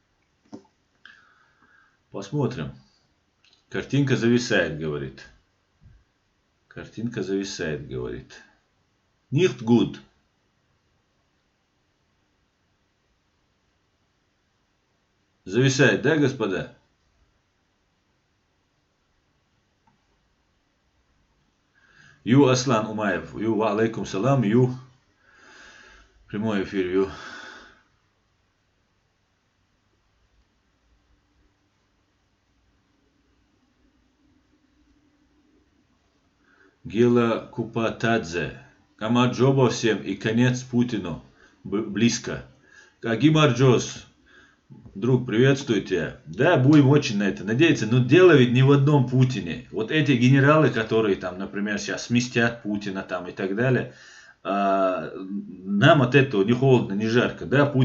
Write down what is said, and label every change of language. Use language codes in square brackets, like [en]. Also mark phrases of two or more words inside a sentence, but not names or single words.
[ru] Посмотрим. Картинка зависает, говорит. [de] Nicht gut. [ru] Зависает, да, господа? Ю Аслан Умаев, ю [ar] وعليكم سلام, [ru] ю. Прямой эфир, ю. Гела Купатадзе. Камаджоба всем и конец Путину близко. Агимарджос. Друг, приветствую тебя. Да, будем очень на это надеяться, но дело ведь не в одном Путине. Вот эти генералы, которые там, например, сейчас сместят Путина там и так далее, нам от этого не холодно, не жарко.